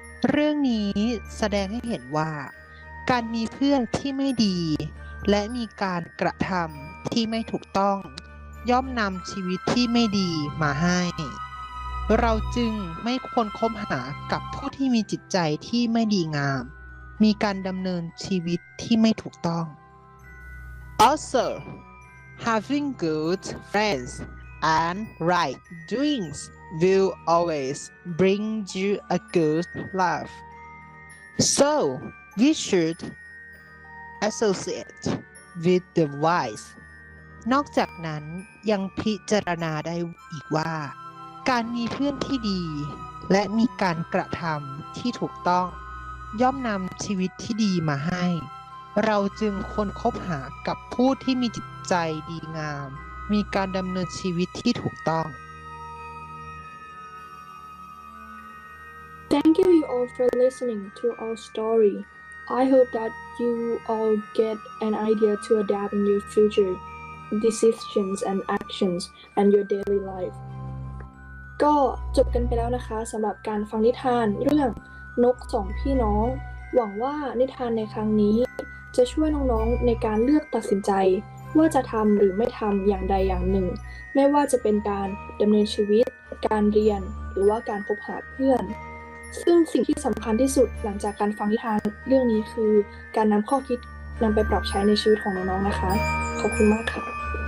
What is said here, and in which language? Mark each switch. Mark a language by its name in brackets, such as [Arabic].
[Thai] เรื่องนี้แสดงให้เห็นว่าการมีเพื่อนที่ไม่ดีและมีการกระทำที่ไม่ถูกต้องย่อมนำชีวิตที่ไม่ดีมาให้ เราจึงไม่ควรคบหากับผู้ที่มีจิตใจที่ไม่ดีงามมีการดำเนินชีวิตที่ไม่ถูกต้อง [English] Also, having good friends and right doings will always bring you a good life. So, we should associate with the wise. [Thai] นอกจากนั้นยังพิจารณาได้อีกว่าการมีเพื่อนที่ดีและมีการกระทำที่ถูกต้องย่อมนำชีวิตที่ดีมาให้เราจึงควรคบหากับผู้ที่มีจิตใจดีงามมีการดำเนินชีวิตที่ถูกต้อง [English] Thank you all for listening to our story. I hope that you all get an idea to adapt in your future decisions and actions and your daily life. [Thai] ก็จบกันไปแล้วนะคะสำหรับการฟังนิทานเรื่องนกสองพี่น้องหวังว่านิทานในครั้งนี้จะช่วยน้องๆในการเลือกตัดสินใจว่าจะทำหรือไม่ทำอย่างใดอย่างหนึ่งไม่ว่าจะเป็นการดำเนินชีวิตการเรียนหรือว่าการคบหาเพื่อนซึ่งสิ่งที่สำคัญที่สุดหลังจากการฟังนิทานเรื่องนี้คือการนำข้อคิดนำไปปรับใช้ในชีวิตของน้องๆนะคะขอบคุณมากค่ะ